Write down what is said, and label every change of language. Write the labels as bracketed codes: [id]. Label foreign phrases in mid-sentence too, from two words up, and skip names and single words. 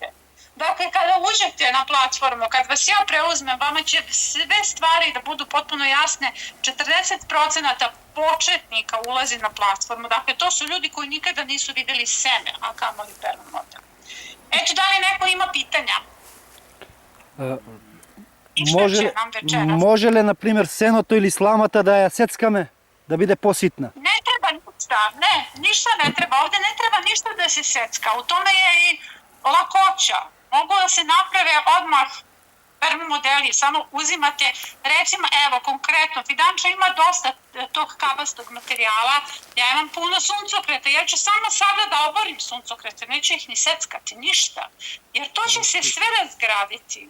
[sr] Dakle, kada uđete na platformu, kad vas ja preuzmem, vama će sve stvari da budu potpuno jasne. 40% početnika ulazi na platformu. Dakle, to su ljudi koji nikada nisu vidjeli seme, a kamoli permamodel. Eto, da li neko ima pitanja? [mk] Може ли, например, сеното или сламата да ја сецкаме, да биде поситна? [sr] Ne treba ništa, ništa ne treba. Ovdje ne treba ništa da se secka. U tome je i lakoća. Mogu da se naprave odmah permamodeli, samo uzimate, recimo, evo, konkretno, fidanča ima dosta tog kabastog materijala, ja imam puno suncokreta, ja ću samo sada da oborim suncokrete, neću ih ni seckati, ništa, jer to će se sve razgraditi.